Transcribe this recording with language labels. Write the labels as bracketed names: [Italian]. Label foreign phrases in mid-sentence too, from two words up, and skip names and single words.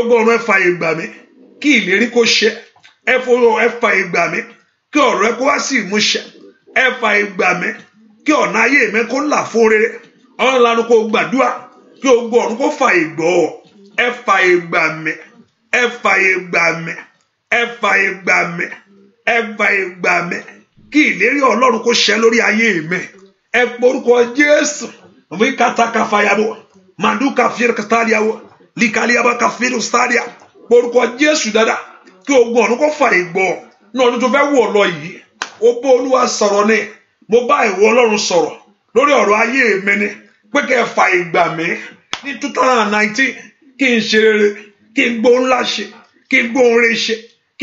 [Yoruba] ogun ọ̀run ẹ fà ìgbà mi kí ìlérí kó ṣẹ ẹ fà ìgbà mi kí ọ̀rọ̀ ẹ kó wá sí ìmúṣẹ ẹ fà ìgbà mi kí ọ̀nà ayé mi kó là fún rere ọ̀run lanu kó gbàdúrà kí ogun ọ̀run kó fà ìgbọ́ ẹ fà ìgbà mi ẹ fà ìgbà mi ẹ fà ìgbà mi ẹ fà ìgbà mi kí ìlérí Ọlọ́run kó ṣẹ lórí ayé mi ẹ porúkọ Jésù mi kàtàkà fàyàbọ màdùkà fìrìkàtàlíàwọ likaliaba kafiru stadia porúkọ Jésù dáadáa kí ogun ọ̀run kó fà ìgbọ́ ní ọdún tó fẹ́ wọ̀ lọ yìí ó bá Olúwa sọ̀rọ̀ ni mo bá ìwọ Ọlọ́run sọ̀rọ̀ lórí ọ̀rọ̀ ayé mi ni pé kẹ́ fà ìgbà mi ní 2019 kí n ṣe rere kí n gbóhùn ńlá ṣe kí n gbóhùn rere ṣe kí